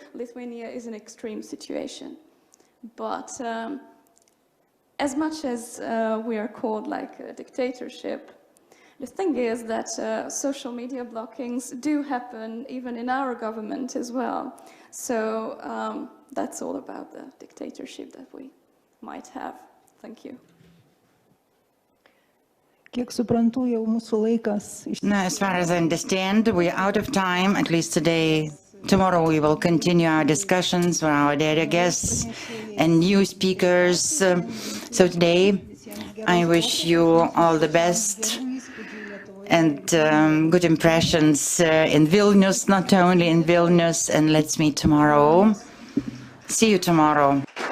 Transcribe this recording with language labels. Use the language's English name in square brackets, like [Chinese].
[English] Lithuania is an extreme situation, but as much as we are called like a dictatorship, the thing is that social media blockings do happen even in our government as well. So that's all about the dictatorship that we might have. Thank you. [Lithuanian] Kiek suprantu, jau mūsų laikas [English] Now, as far as I understand, we're out of time, at least today. Tomorrow we will continue our discussions with our dear guests and new speakers. So today I wish you all the best and good impressions in Vilnius, not only in Vilnius, and let's meet tomorrow. See you tomorrow.